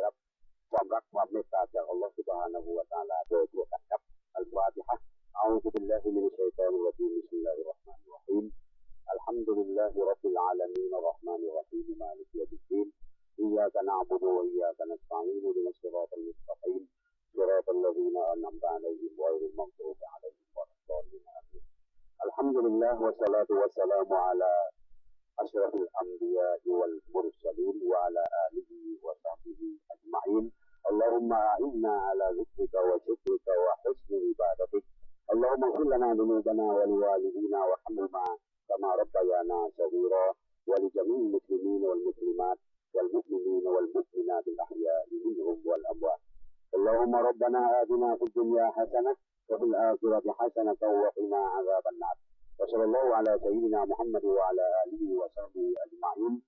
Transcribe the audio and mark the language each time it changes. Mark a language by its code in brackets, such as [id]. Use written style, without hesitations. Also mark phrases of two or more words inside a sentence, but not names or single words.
[th] รับความรักความเมตตาจากอัลลอฮฺ سبحانه และ تعالى โดยทั่วกันครับอัลฟาติฮะ [ar] أعوذ بالله من الشيطان الرجيم بسم الله الرحمن الرحيم الحمد لله رب العالمين الر حمن الرحيم مالك يوم الدين إياك نعبد وإياك نستعين اهدنا الصراط المستقيم صراط الذين أنعمت عليهم غ ير المغضوب عليهم ولا الضالين آمين الحمد لله والصلاة والس لام على أشرف الأنبياء والمرسلين وعلى آله وصحبه أجمعين اللهم أعنا على ذكرك وشكرك وحسن عبادتك اللهم اغفر لنا ذنوبنا ولوالدينا وارحمهما كما ربيانا صغيرا ولجميع المسلمين والمسلمات والمؤمنين والمؤمنات الأحياء منهم والأموات اللهم ربنا آتنا في الدنيا حسنة وفي الآخرة حسنة وقنا عذاب النار وصلى الله على سيدنا محمد وعلى آله وصحبه أجمعين